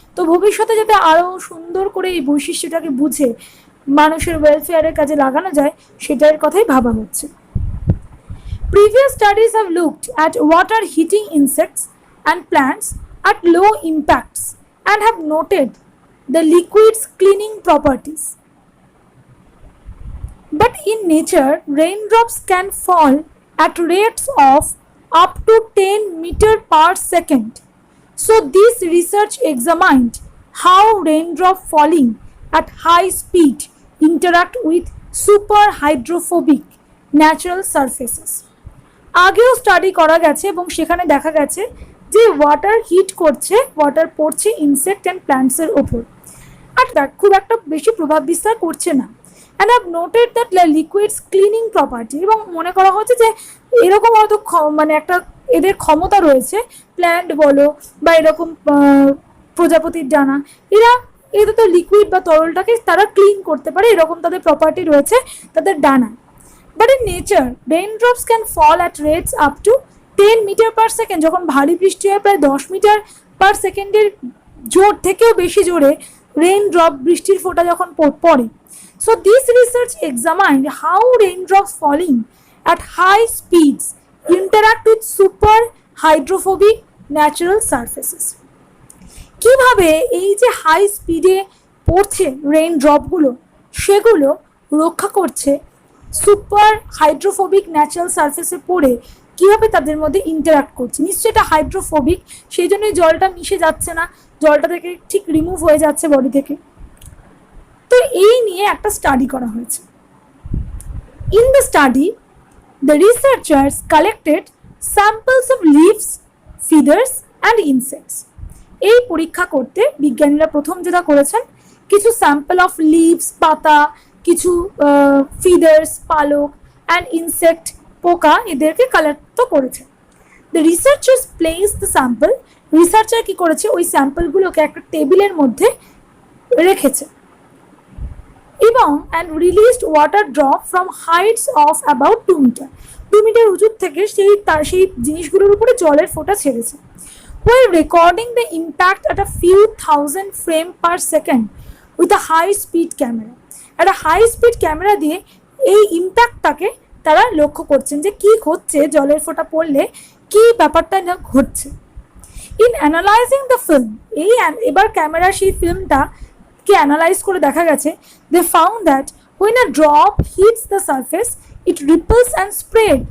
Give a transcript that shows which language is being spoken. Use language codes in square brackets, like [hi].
[bn] তো ভবিষ্যতে যাতে আরও সুন্দর করে এই বৈশিষ্ট্যটাকে বুঝে মানুষের ওয়েলফেয়ারের কাজে লাগানো যায় সেটার কথাই ভাবা হচ্ছে। [en] Previous studies have looked at water heating insects and plants at low impacts and have noted the liquid's cleaning properties. But in nature, raindrops can fall at rates of up to 10 meters per second. So this research examined how raindrop falling at high speed interact with super hydrophobic natural surfaces. [bn] আগেও study করা গেছে এবং সেখানে দেখা গেছে যে water hit করছে, water পড়ছে ইনসেক্ট অ্যান্ড প্ল্যান্টসের ওপর, আর খুব একটা বেশি প্রভাব বিস্তার করছে না। [en] And I've noted that liquids cleaning property, [bn] এবং মনে করা হচ্ছে যে এরকম হয়তো মানে একটা এদের ক্ষমতা রয়েছে, প্ল্যান্ট বলো বা এরকম প্রজাপতির ডানা, এদের তো লিকুইড বা তরলটাকে তারা ক্লিন করতে পারে, এরকম তাদের প্রপার্টি রয়েছে তাদের ডানা। [en] But in nature raindrops can fall at rates up to 10 meter per second. [bn] যখন ভারী বৃষ্টি হয় প্রায় 10 মিটার পার সেকেন্ডের জোর থেকেও বেশি জোরে রেইনড্রপ, বৃষ্টির ফোঁটা যখন পড়ে। [en] So this research examined how raindrops falling at high speeds interact with super hydrophobic natural surfaces. [bn] কিভাবে এই যে হাই স্পিডে পড়ছে রেইনড্রপগুলো, সেগুলো রক্ষা করছে সুপার হাইড্রোফোবিক ন্যাচারাল সারফেসে পড়ে, কিভাবে তাদের মধ্যে ইন্টারাক্ট করছে। নিশ্চয়ই এটা হাইড্রোফোবিক, সেই জন্যই জলটা মিশে যাচ্ছে না, জলটা থেকে ঠিক রিমুভ হয়ে যাচ্ছে বডি থেকে। তো এই নিয়ে একটা স্টাডি করা হয়েছে। [en] In the study the researchers collected samples of leaves, feathers and insects. [bn] এই পরীক্ষা করতে বিজ্ঞানীরা প্রথম যেটা করেছেন, কিছু স্যাম্পল অফ লিভস, পাতা, কিছু ফিদার্স, পালক অ্যান্ড ইনসেক্ট, পোকা, এদেরকে কালেক্ট করেছে। [en] The researchers place the sample. [bn] Researcher কি করেছে, ওই স্যাম্পলগুলোকে একটা টেবিলের মধ্যে রেখেছে এবং [en] And released water drop from heights of about 2 meter. [bn] 2 metre উঁচুর থেকে সেই জিনিসগুলোর উপরে জলের ফোঁটা ছেড়েছে। [en] while recording the impact at a few thousand frame per second with a high speed camera. [bn] একটা হাই স্পিড ক্যামেরা দিয়ে এই ইম্প্যাক্টটাকে তারা লক্ষ্য করছেন যে কি হচ্ছে, জলের ফোঁটা পড়লে কি ব্যাপারটা না ঘটছে। [en] in analysing the film, [bn] এবার ক্যামেরা সেই ফিল্মটাকে অ্যানালাইজ করে দেখা গেছে, [en] They found that when a drop hits the surface it ripples and spread.